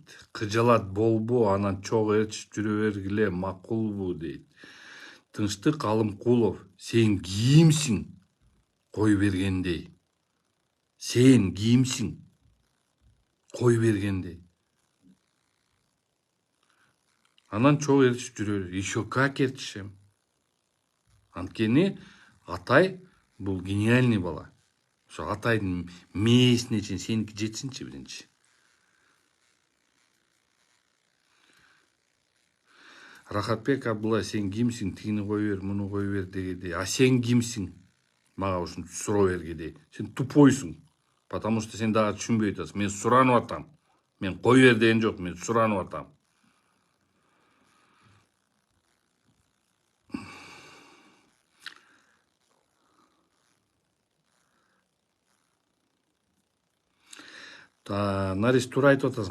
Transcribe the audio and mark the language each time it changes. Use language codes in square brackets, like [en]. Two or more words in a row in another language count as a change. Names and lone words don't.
[ky] Кыжалат болбу, анан чогуу ээрчип жүрө бергиле, макулбу дейт. Тынчтык Алымкулов, сен кимсиң кой бергендей? Сен кимсиң кой бергендей? Анан чогуу ээрчип жүрө, [ru] еще как ээрчишем. [ky] Анткени Атай бул гениальный бала. Ошо Атайдын мээсине чейин сеники жетсинчи биринчи. Рахатбек Абдулла, сен кимсиң, тигини кой бер, муну кой бер дегендей. А сен кимсиң? Мага ушинтип суроо бергендей. Сен тупойсуң. [ru] Потому что [ky] сен дагы түшүнбөй атасың. Мен суранып атам. Мен кой бер деген жок, мен суранып атам. Нарис туура айтып атасың.